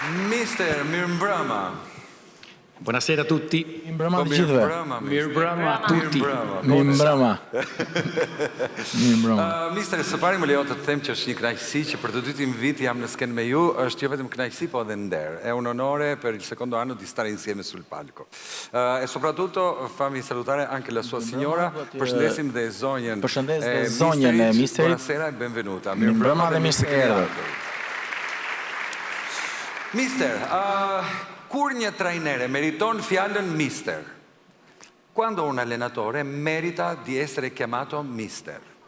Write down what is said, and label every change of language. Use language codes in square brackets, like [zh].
[sq] Mister, mirëmbrëma. [it] Buonasera a tutti. [sq] Mirëmbrëma të gjithëve. Mirëmbrëma [it] a tutti. [sq] Mirëmbrëma. Mirëmbrëma. Mister, së pari më lejo të them që është një kënaqësi që për të dytin vit jam në skenë me ju, është jo vetëm kënaqësi, po edhe nder. [it] È un onore per il secondo anno di stare insieme sul palco. E soprattutto fammi salutare anche la sua signora. [sq] Përshëndesim dhe zonjën. Përshëndes dhe zonjën e misterit. [it] Buonasera e benvenuta. [sq] Mirëmbrëma dhe mirë se erdhët. Mister, kur një trajnere meriton fjalën mister? [it] Quando un allenatore merita di essere chiamato mister?